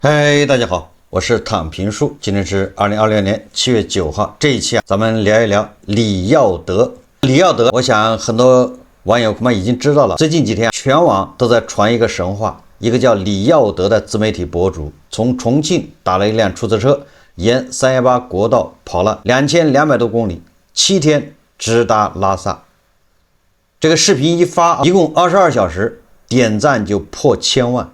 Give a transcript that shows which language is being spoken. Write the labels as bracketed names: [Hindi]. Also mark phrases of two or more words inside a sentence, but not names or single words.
[Chinese] 嗨，大家好，我是躺平叔，今天是2026年7月9号。這一期咱們聊一聊李耀德。李耀德，我想很多網友恐怕已經知道了。最近幾天，全網都在傳一個神話，一個叫李耀德的自媒體博主，從重慶打了一輛出租車，沿318國道跑了2200多公里，7天直達拉薩。這個視頻一發，一共22小時，點讚就破1000萬。